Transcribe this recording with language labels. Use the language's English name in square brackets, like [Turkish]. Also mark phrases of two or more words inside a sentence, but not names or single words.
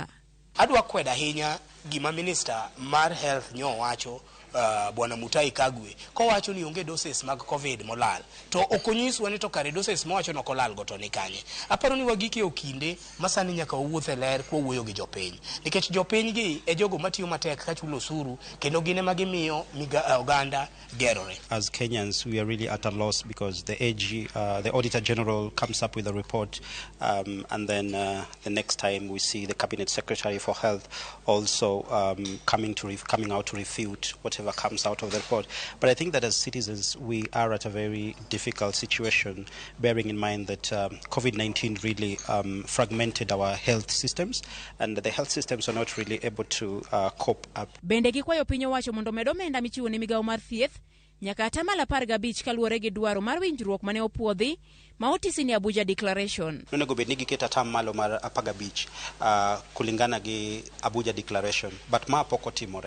[Luo (Kenya and Tanzania)] Adwa kweda ahinya gima minister mar health nyo wacho Bwana Mutahi Kagwe kowacho ni onge doses mag covid molal, to okonyiswa ni to kare doses mowacho no kolal go to ni kanye. Aparo ni wagiki okinde masani nyaka owuothe ler kwa wuoyo gi jopiny, nikech jopiny gi e jogo matiyo matek ka chulo osuru kendo gine magimiyo oganda gerore. [English] As Kenyans, we are really at a loss because the AG, the Auditor General comes up with a report, and then the next time we see the Cabinet Secretary for Health also coming out to refute whatever comes out of the report. But I think that as citizens, we are at a very difficult situation, bearing in mind that COVID-19 really fragmented our health systems, and the health systems are not really able to cope up. [Luo (Kenya and Tanzania)] Bende gikwayo piny owacho mondo medo omenda michiwo ne migawo mar thieth nyaka atamalo 15 kaluwore gi dwaro mar winjruok mane opuodhi ma otisi ni Abuja Declaration. Onego bed ni giketo atamalo mar 15 kulingana gi Abuja Declaration, but ma pok otimore.